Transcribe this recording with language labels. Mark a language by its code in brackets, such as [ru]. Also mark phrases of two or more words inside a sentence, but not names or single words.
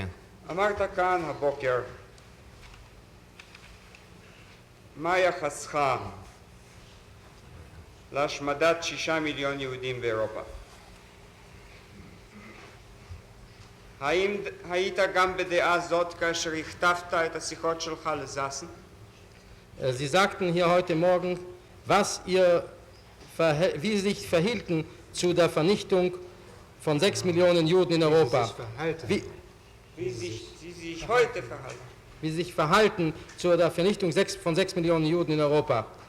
[he] אמרת כאן הבוקר, מה יחסך להשמדת 6 מיליון יהודים באירופה? האם היית גם בדעה זאת כאשר הכתבת את השיחות שלך לזאסן? [de] Sie sagten hier heute Morgen, wie Sie sich verhielten zu der Vernichtung von 6 Millionen Juden in Europa. Wie Sie sich heute verhalten? wie sie sich verhalten zu der Vernichtung von 6 Millionen Juden in Europa.